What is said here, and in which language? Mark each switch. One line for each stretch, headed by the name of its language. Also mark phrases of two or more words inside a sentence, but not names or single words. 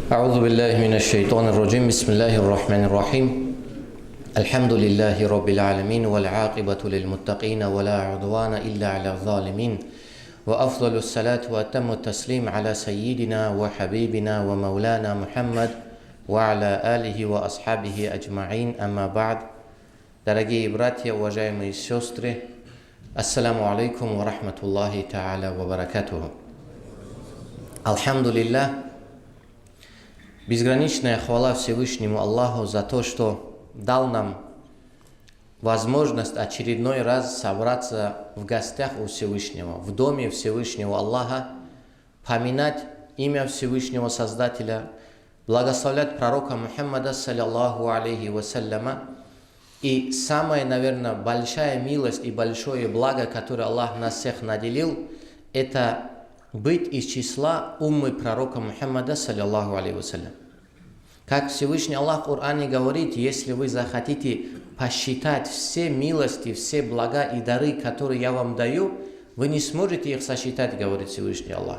Arabic: أعوذ بالله من الشيطان الرجيم بسم الله الرحمن الرحيم الحمد لله رب العالمين والعاقبة للمتقين ولا عدوان إلا على الظالمين وأفضل الصلاة وأتم التسليم على سيدنا وحبيبنا ومولانا محمد وعلى آله وأصحابه أجمعين أما بعد.
Russian: Дорогие братья, уважаемые сестры,
Arabic: السلام عليكم ورحمة الله تعالى وبركاته. Алхамдулиллах,
Russian: безграничная хвала Всевышнему Аллаху за то, что дал нам возможность очередной раз собраться в гостях у Всевышнего, в доме Всевышнего Аллаха, поминать имя Всевышнего Создателя, благословлять пророка Мухаммада,
Arabic: صلى الله عليه وسلم.
Russian: И самая, наверное, большая милость и большое благо, которое Аллах нас всех наделил, это быть из числа уммы пророка Мухаммада,
Arabic: صلى الله عليه وسلم.
Russian: Как Всевышний Аллах в Коране говорит, если вы захотите посчитать все милости, все блага и дары, которые я вам даю, вы не сможете их сосчитать, говорит Всевышний Аллах.